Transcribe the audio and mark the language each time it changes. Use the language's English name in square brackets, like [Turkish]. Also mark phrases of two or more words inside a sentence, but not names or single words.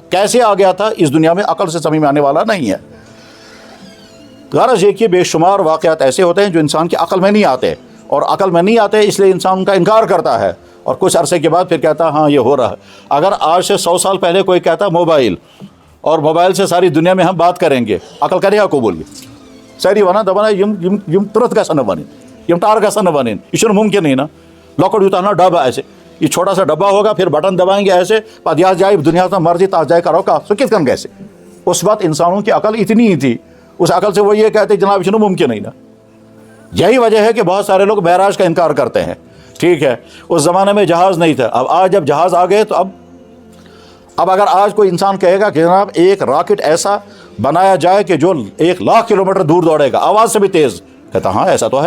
[Urdu] کیسے آ گیا تھا اس دنیا میں عقل سے سمجھ میں آنے والا نہیں ہے. غرض یہ کہ بے شمار واقعات ایسے ہوتے ہیں جو انسان کی عقل میں نہیں آتے، اور عقل میں نہیں آتے اس لیے انسان ان کا انکار کرتا ہے، اور کچھ عرصے کے بعد پھر کہتا ہاں یہ ہو رہا ہے. اگر آج سے 100 سال پہلے کوئی کہتا موبائل، اور موبائل سے ساری دنیا میں ہم بات کریں گے، عقل کرے گا قبول؟ [Kashmiri] ساری ونان دپان یم ترت گژھن بنن، یم ٹار گژھن بنن. [Urdu] یہ ممکن نہیں نا. [Kashmiri] لۄکُٹ یوٗتاہ نا ڈبہ [Urdu] ایسے، یہ چھوٹا سا ڈبہ ہوگا، پھر بٹن دبائیں گے ایسے، [Kashmiri] پتہ یتھ جائے دنیا میں مرضی تس جائے کرو کتھ، سُہ کِتھ کٔنۍ گژھِ؟ [Urdu] اس وقت انسانوں کی عقل اتنی ہی تھی. اس عقل سے وہ یہ کہتے جناب یہ ممکن نہیں نا. یہی وجہ ہے کہ بہت سارے لوگ معراج کا انکار کرتے ہیں. ٹھیک ہے، اس زمانے میں جہاز نہیں تھا. اب آج جب جہاز آ گئے تو اب اگر آج کوئی انسان کہے گا کہ جناب ایک راکٹ ایسا بنایا جائے کہ جو 1,00,000 کلومیٹر دور دوڑے گا آواز سے بھی تیز، کہتا ہاں ایسا تو ہے.